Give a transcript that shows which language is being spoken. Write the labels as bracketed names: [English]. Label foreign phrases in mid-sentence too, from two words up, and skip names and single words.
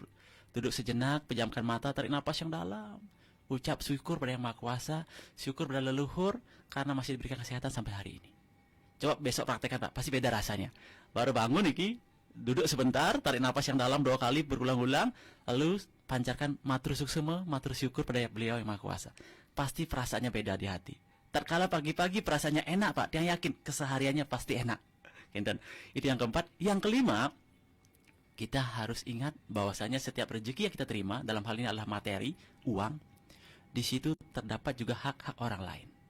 [Indonesian] Duduk sejenak, pejamkan mata, tarik napas yang dalam. Ucap syukur pada Yang Maha Kuasa, syukur pada leluhur karena masih diberikan kesehatan sampai hari ini. Coba besok praktekkan Pak, pasti beda rasanya. Baru bangun iki, duduk sebentar, tarik napas yang dalam 2 kali berulang-ulang, lalu pancarkan [Balinese] matur suksema, matur [Indonesian] syukur pada beliau Yang Maha Kuasa. Pasti perasaannya beda di hati. Terkala pagi-pagi perasaannya enak Pak, yang yakin kesehariannya pasti enak. Itu yang keempat. Yang kelima, kita harus ingat bahwasanya setiap rezeki yang kita terima, dalam hal ini adalah materi, uang, di situ terdapat juga hak-hak orang lain.